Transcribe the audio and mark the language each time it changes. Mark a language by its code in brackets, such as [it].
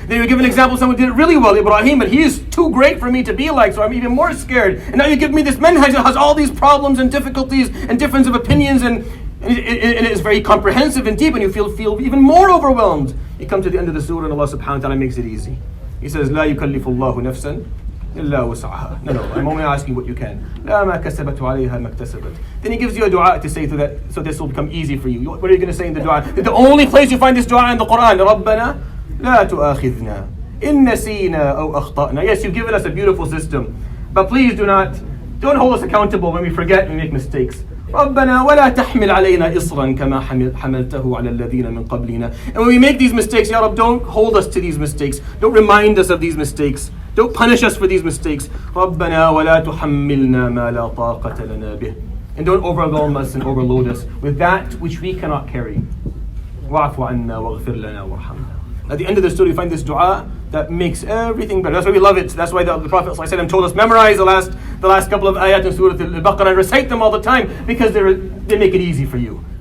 [en] Then you were given examples of someone who did it really well, Ibrahim, but he is too great for me to be like, so I'm even more scared. And now you give me this manhaj that has all these problems and difficulties and difference of opinions, and it is very comprehensive and deep, and you feel even more overwhelmed. You come to the end of the surah, and Allah subhanahu wa ta'ala makes it easy. He says, [ar] لا يكلف الله نفسا إلا وسعها. [en] No, I'm only asking what you can. [ar] لا ما كسبت وعليها ما اكتسبت. [en] Then he gives you a dua to say so this will become easy for you. What are you going to say in the dua? The only place you find this dua in the Quran, [ar] ربنا لا تؤاخذنا إن نسينا أو أخطأنا. [en] Yes, you've given us a beautiful system, but please don't hold us accountable when we forget and make mistakes. [ar] ربنا ولا تحمل علينا إصرا كما حملته على الذين من قبلنا. [en] And when we make these mistakes, Ya Rab, don't hold us to these mistakes. Don't remind us of these mistakes. Don't punish us for these mistakes. [ar] ربنا ولا تحملنا ما لا طاقة لنا به. [en] And don't overwhelm us and overload us with that which we cannot carry. [ar] واعف عنا واغفر لنا وارحمنا. [en] At the end of the story, you find this dua that makes everything better. That's why we love it. That's why the Prophet ﷺ told us, memorize the last couple of ayat in Surat Al-Baqara and recite them all the time, because they make it easy for you.